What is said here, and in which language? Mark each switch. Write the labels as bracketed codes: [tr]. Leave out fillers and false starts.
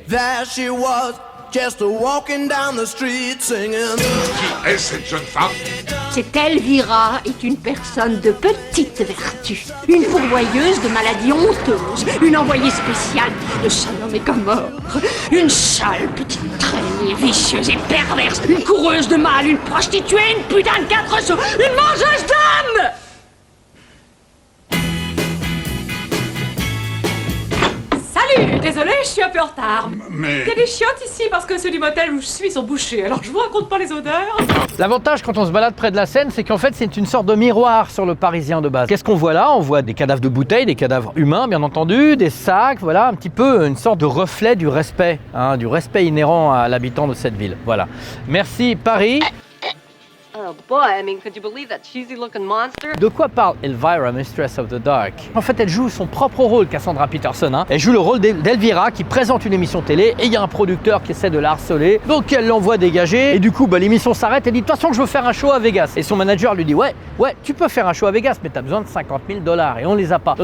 [en] There she was, just walking down the street singing. [fr] Qui est cette jeune femme? Cette Elvira est une personne de petite vertu, une pourvoyeuse de maladies honteuses, une envoyée spéciale de Sodome et Gomorrhe, une sale petite traînée vicieuse et perverse, une coureuse de mal, une prostituée, une putain de 4 sous, une mangeuse d'hommes. Salut, désolé, je suis un peu en retard. Mais... Il y a des chiottes ici parce que ceux du motel où je suis sont bouchés, alors je vous raconte pas les odeurs. L'avantage quand on se balade près de la Seine, c'est qu'en fait c'est une sorte de miroir sur le Parisien de base. Qu'est-ce qu'on voit là? On voit des cadavres de bouteilles, des cadavres humains bien entendu, des sacs, voilà, un petit peu une sorte de reflet du respect inhérent à l'habitant de cette ville. Voilà. Merci Paris. [en] Oh boy, I mean, could you believe that cheesy looking monster? [fr] De quoi parle Elvira, Mistress of the Dark? En fait, elle joue son propre rôle, Cassandra Peterson. Elle joue le rôle d'Elvira qui présente une émission télé et il y a un producteur qui essaie de la harceler. Donc elle l'envoie dégager et du coup, l'émission s'arrête. Elle dit de toute façon, je veux faire un show à Vegas. Et son manager lui dit ouais, tu peux faire un show à Vegas, mais t'as besoin de 50 000 $ et on les a pas.